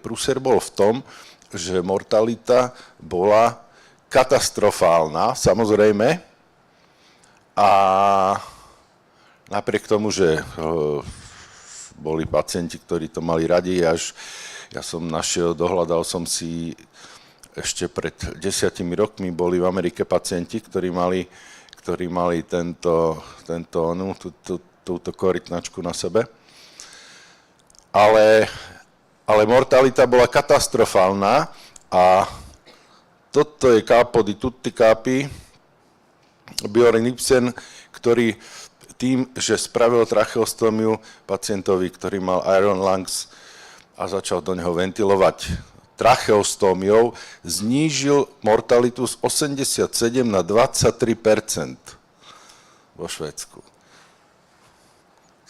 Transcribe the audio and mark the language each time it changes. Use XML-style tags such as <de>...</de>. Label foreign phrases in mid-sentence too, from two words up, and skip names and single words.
<sk>Prúser bol v tom, že mortalita bola katastrofálna, samozrejme, a napriek tomu, že boli pacienti, ktorí to mali radi, ja som dohľadal som si ešte pred 10 rokmi, boli v Amerike pacienti, ktorí mali túto korytnačku na sebe. Ale mortalita bola katastrofálna a toto je</sk> <it>capo di tutti capi,</it> <sk>Bjorn Ibsen, ktorý tým, že spravil tracheostómiu pacientovi, ktorý mal</sk> <en>Iron Lungs</en> <sk>a začal do neho ventilovať tracheostómiou, znížil mortalitu z 87 na 23% vo Švédsku.</sk>